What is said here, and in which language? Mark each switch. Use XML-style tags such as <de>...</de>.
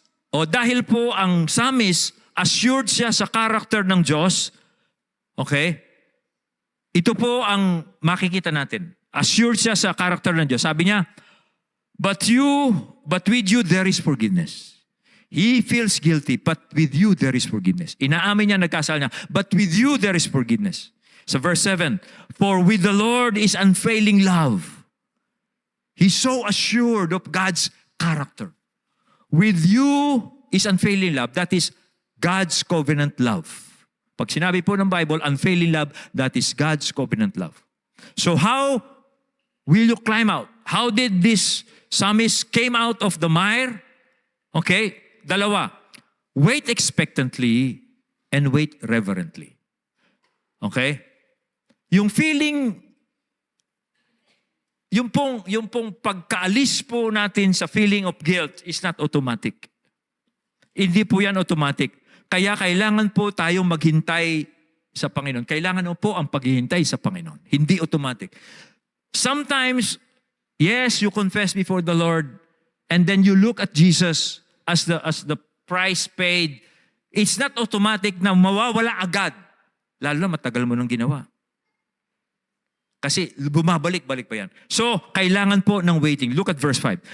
<tl>Dahil po ang psalmist, assured siya sa character ng Diyos. Okay? Ito po ang makikita natin. Assured siya sa character ng Diyos. Sabi niya,</tl> <en>But with you there is forgiveness. He feels guilty, but with you there is forgiveness.</en> <tl>Inaamin niya, nagkasala niya,</tl> <en>but with you there is forgiveness. Sa verse 7, For with the Lord is unfailing love. He's so assured of God's character. With you is unfailing love. That is God's covenant love.</en> <tl>Pag sinabi po ng</tl> <en>Bible, unfailing love, that is God's covenant love. So how will you climb out? How did this psalmist came out of the mire? Okay,</en> <tl>dalawa.</tl> <en>Wait expectantly and wait reverently. Okay? Yung feeling,</en> <tl>yung pong pagkaalis po natin sa</tl> <en>feeling of guilt is not automatic.</en> <tl>Hindi po yan automatic. Kaya kailangan po tayong maghintay sa Panginoon. Kailangan po ang paghihintay sa Panginoon. Hindi automatic.</tl> <en>Sometimes, yes, you confess before the Lord and then you look at Jesus as the price paid. It's not automatic</en> <tl>na mawawala agad. Lalo na matagal mo nang ginawa. Kasi bumabalik-balik pa yan. So, kailangan po ng waiting.</tl> <en>Look at verse 5.</en>